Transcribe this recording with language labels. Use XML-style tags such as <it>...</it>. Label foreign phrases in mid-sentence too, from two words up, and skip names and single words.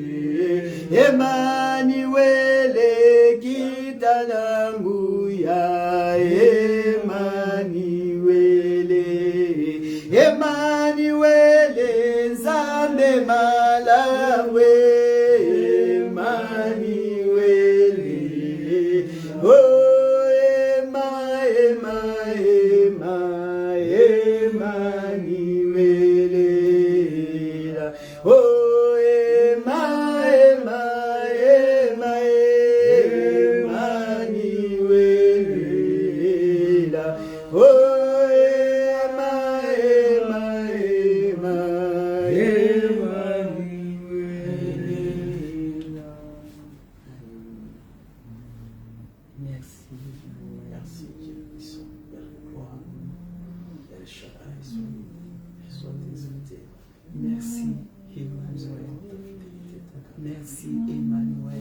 <ln>Emmanuel, kita nanguya, Emmanuel. Emmanuel, Nzambe malawe, Emmanuel. Oh, Emma, Emma, Emma, Emmanuel. Oh, Emma, Emma, Emma, Emmanuel. Oh, Emma, Emma, Emma, Emmanuel.</ln> <fr>Merci. Merci Dieu, ils sont vers la gloire. El Shaddai, sois exalté. Merci, Emmanuel. Merci, Emmanuel.</fr>